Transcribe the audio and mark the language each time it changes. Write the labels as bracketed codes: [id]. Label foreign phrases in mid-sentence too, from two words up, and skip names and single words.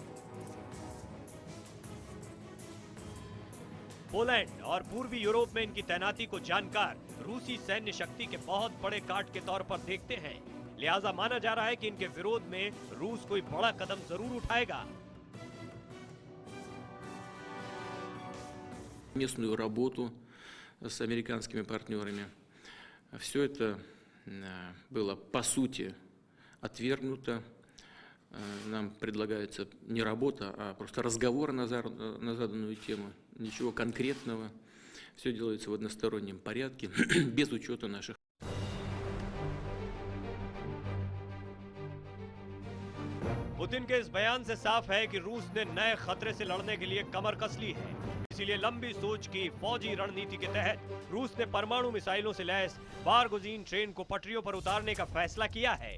[hi] पोलैंड और पूर्वी यूरोप में इनकी तैनाती को जानकार रूसी सैन्य शक्ति के बहुत बड़े काट के तौर पर देखते हैं, लिहाजा माना जा रहा है कि इनके विरोध में रूस कोई बड़ा कदम जरूर उठाएगा। [ru] Местную работу с американскими партнерами. Все это было по сути отвергнуто. Нам предлагается не работа, а просто разговор на заданную тему. Ничего конкретного. Все делается в одностороннем порядке, без учета наших. [hi] पुतिन के इस बयान से साफ है कि रूस ने नए खतरे से लड़ने के लिए कमर कस ली है। इसीलिए लंबी सोच की फौजी रणनीति के तहत रूस ने परमाणु मिसाइलों से लैस बारगुजीन ट्रेन को पटरियों पर उतारने का फैसला किया है।